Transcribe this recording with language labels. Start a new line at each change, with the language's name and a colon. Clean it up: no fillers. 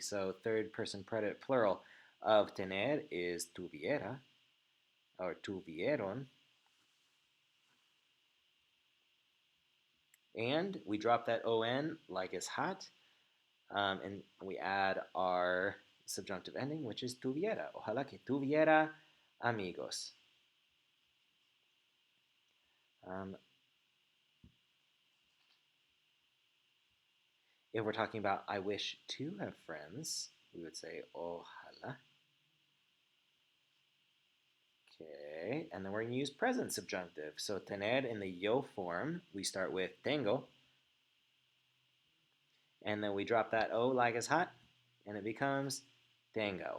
English: So third person predicate plural of tener is tuviera or tuvieron. And we drop that on like it's hot, and we add our subjunctive ending, which is tuviera.
Spanish: Ojalá que tuviera amigos.
English: Um, if we're talking about I wish to have friends, we would say ojalá. Okay, and then we're going to use present subjunctive. So tener in the yo form, we start with tengo, and then we drop that o like it's hot, and it becomes tenga.